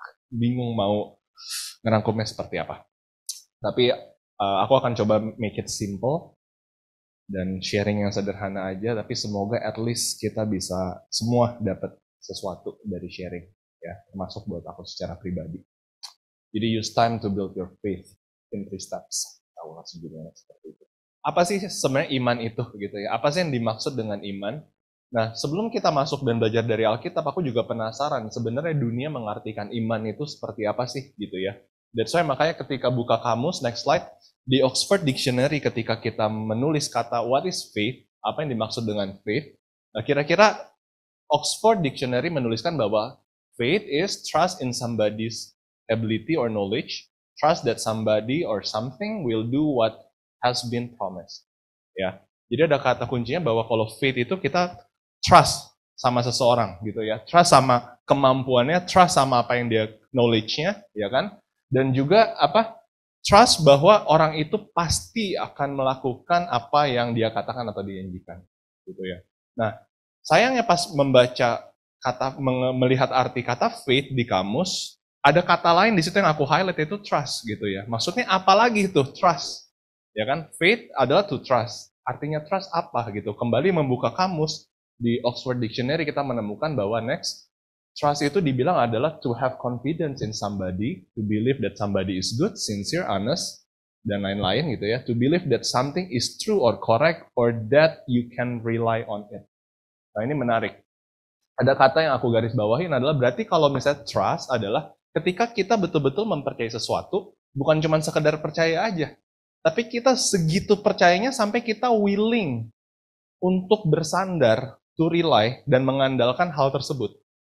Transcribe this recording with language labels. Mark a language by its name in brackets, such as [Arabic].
[Indonesian] Bingung mau ngerangkumnya seperti apa. Tapi aku akan coba [English] make it simple [Indonesian] dan sharing yang sederhana aja, tapi semoga at least kita bisa semua dapat sesuatu dari sharing ya, termasuk buat aku secara pribadi. Jadi [English] use time to build your faith in 3 steps. [Indonesian] Tahu langsung judulnya seperti itu. Apa sih sebenarnya iman itu gitu ya? Apa sih yang dimaksud dengan iman? Nah, sebelum kita masuk dan belajar dari Alkitab, aku juga penasaran sebenarnya dunia mengartikan iman itu seperti apa sih gitu ya. [English] That's why [Indonesian] makanya ketika buka kamus, [English] next slide, [Indonesian] di Oxford Dictionary ketika kita menulis kata [English] what is faith, [Indonesian] apa yang dimaksud dengan faith? Nah, kira-kira Oxford Dictionary menuliskan bahwa [English] faith is trust in somebody's ability or knowledge, trust that somebody or something will do what has been promised. [Indonesian] Ya. Jadi ada kata kuncinya bahwa kalau faith itu kita trust sama seseorang gitu ya. Trust sama kemampuannya, trust sama apa yang dia knowledge-nya, ya kan? Dan juga apa? Trust bahwa orang itu pasti akan melakukan apa yang dia katakan atau dijanjikan gitu ya. Nah, sayangnya pas membaca melihat arti kata faith di kamus, ada kata lain di situ yang aku highlight itu trust gitu ya. Maksudnya apa lagi itu trust? Ya kan, faith adalah to trust. Artinya trust apa gitu. Kembali membuka kamus di Oxford Dictionary kita menemukan bahwa next, trust itu dibilang adalah [English] to have confidence in somebody, to believe that somebody is good, sincere, honest, [Indonesian] dan lain-lain gitu ya. [English] To believe that something is true or correct or that you can rely on it. [Indonesian] Nah ini menarik. Ada kata yang aku garis bawahin adalah berarti kalau misalnya trust adalah ketika kita betul-betul mempercayai sesuatu, bukan cuma sekedar percaya aja. Tapi kita segitu percayanya sampai kita willing untuk bersandar, [English] to rely, [Indonesian] dan mengandalkan hal tersebut.